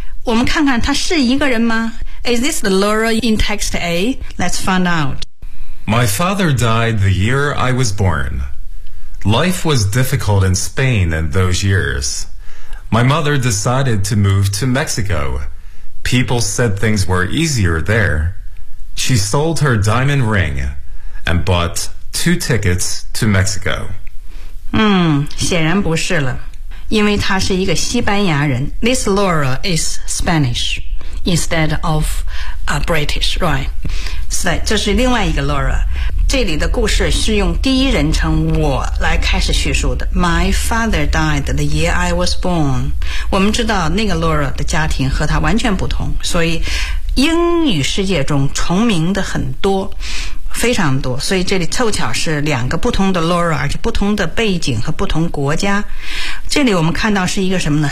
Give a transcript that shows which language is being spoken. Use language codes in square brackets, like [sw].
[zh] 我们看看她是一个人吗？ [en] Is this the Laura in text A? Let's find out. My father died the year I was born. Life was difficult in Spain in those years. My mother decided to move to Mexico. People said things were easier there. She sold her diamond ring and bought two tickets to Mexico. [zh] 显然不是了，因为她是一个西班牙人。 [en] This Laura is Spanish instead of British, right? [zh] 所以这是另外一个 [en] Laura [zh] 这里的故事是用第一人称我来开始叙述的。 [en] My father died the year I was born. [zh] 我们知道那个 Laura 的家庭和他完全不同，所以英语世界中重名的很多，非常多，所以这里凑巧是两个不同的 Laura， 而且不同的背景和不同国家。这里我们看到是一个什么呢？